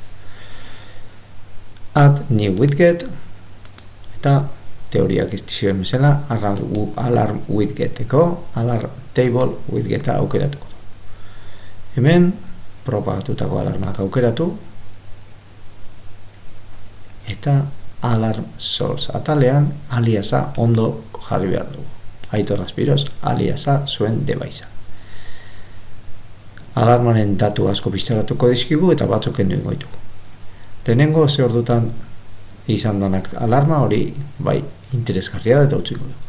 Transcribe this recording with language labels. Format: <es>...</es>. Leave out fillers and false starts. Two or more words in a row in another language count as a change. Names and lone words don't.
<en>Add new widget,</en> <eu>eta teoriak iztizioen bezala</eu> <en>alarm widgeteko alarm table widgeta</en> <eu>aukeratuko du. Hemen propagatutako alarmak aukeratu, eta</eu> <en>alarm source</en> <eu>atalean aliasa ondo jarri behar dugu. Aitor Aspiros aliasa zuen device. Alarmaren datu asko biztaratuko dizkigu eta batzuk kendu ingo ditugu. Lehenengo ze ordutan izan danak alarma hori bai interesgarria da eta utziko du.</eu>